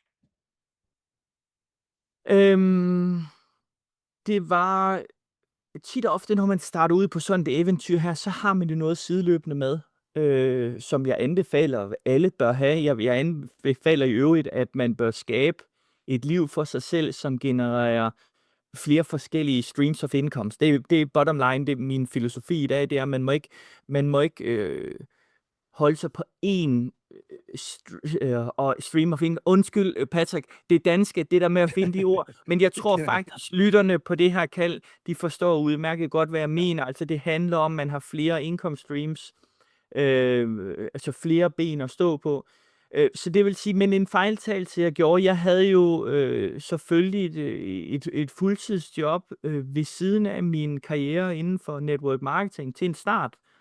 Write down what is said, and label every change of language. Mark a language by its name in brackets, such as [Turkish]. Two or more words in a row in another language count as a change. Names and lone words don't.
[Danish] Det var tit og ofte, når man starter ud på sådan et eventyr her, så har man jo noget sideløbende med, som jeg anbefaler, alle bør have. Jeg anbefaler i øvrigt, at man bør skabe et liv for sig selv, som genererer flere forskellige [English] streams of incomes. [Danish] Det er [English] bottom line, [Danish] det er min filosofi i dag, det er, at man må ikke holde sig på én [English] stream of income. [Danish] Undskyld, Patrick, det danske, det der med at finde de ord, men jeg tror faktisk, lytterne på det her kald, de forstår udmærket godt, hvad jeg mener. Altså, det handler om, at man har flere [English] income streams, [Danish] altså flere ben at stå på. Så det vil sige, men en fejltagelse, jeg gjorde, jeg havde jo selvfølgelig et fuldtidsjob ved siden af min karriere inden for [English] network marketing [Danish] til en start.